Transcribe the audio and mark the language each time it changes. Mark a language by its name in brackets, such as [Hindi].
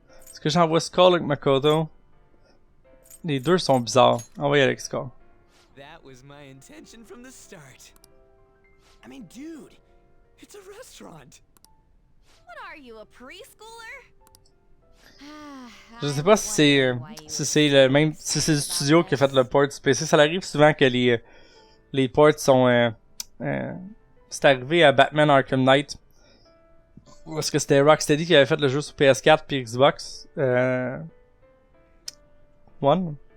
[French] Est-ce que j'envoie Skull avec Makoto? Les deux sont bizarres. Envoyez avec Skull. [English] That was my intention from the start. I mean, dude, it's a restaurant. What are you, a preschooler? [French] Je sais pas si c'est le même, si c'est le studio qui a fait le port du PC. Ça arrive souvent que les ports sont c'est arrivé à Batman Arkham Knight. Ou est-ce que c'était Rocksteady qui avait fait le jeu sur PS4 puis Xbox One?